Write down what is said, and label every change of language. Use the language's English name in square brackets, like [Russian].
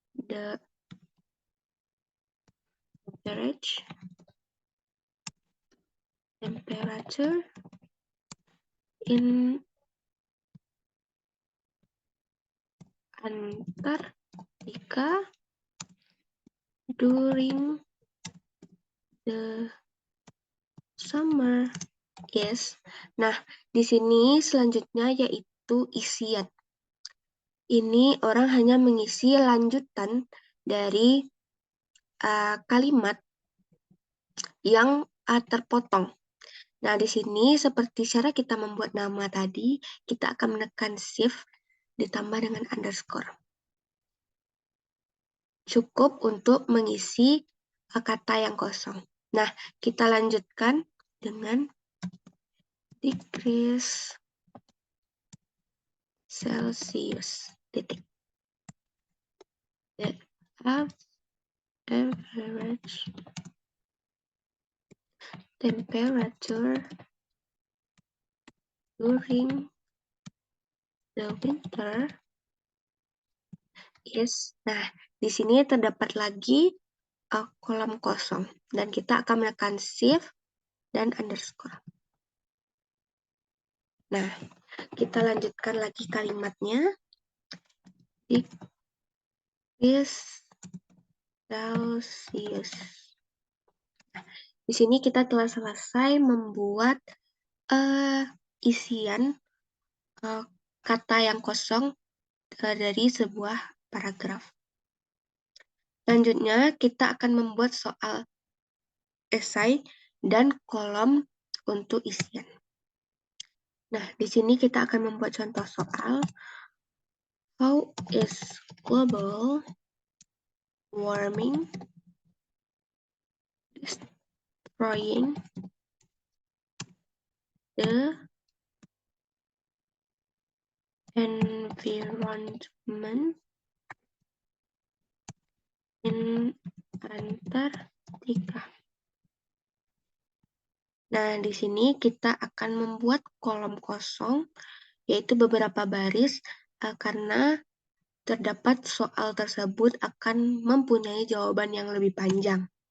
[English] The temperature in Antarctica during the summer is. [Indonesian] Nah, di sini selanjutnya yaitu isian. Ini orang hanya mengisi lanjutan dari kalimat yang terpotong. Nah, di sini seperti cara kita membuat nama tadi, kita akan menekan shift ditambah dengan underscore. Cukup untuk mengisi kata yang kosong. Nah, kita lanjutkan dengan [English] decrease Celsius. [Indonesian] Titik. [English] The average temperature during the winter is. [Indonesian] Nah, di sini terdapat lagi kolom kosong dan kita akan menekan shift dan underscore. Nah, kita lanjutkan lagi kalimatnya. [English] Decrease Celsius. [Indonesian] Nah, di sini kita telah selesai membuat isian kata yang kosong dari sebuah paragraf. Selanjutnya, kita akan membuat soal esai dan kolom untuk isian. Nah, di sini kita akan membuat contoh soal. [English] How is global warming destroying the environment in Antarctica? [Indonesian] Nah, di sini kita akan membuat kolom kosong, yaitu beberapa baris, karena terdapat soal tersebut akan mempunyai jawaban yang lebih panjang.